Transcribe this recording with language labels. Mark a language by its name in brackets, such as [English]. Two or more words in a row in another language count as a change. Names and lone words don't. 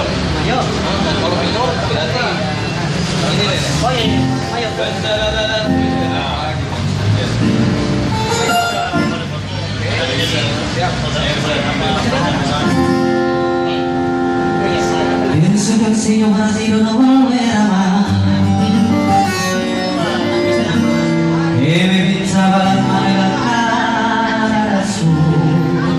[Indonesian] Mayor. Kalau Vino berarti ini nih. Oh iya, mayor. [Spanish] Pienso que el Señor vacío no volverá más. Que me pintaba las manos y la cara azul.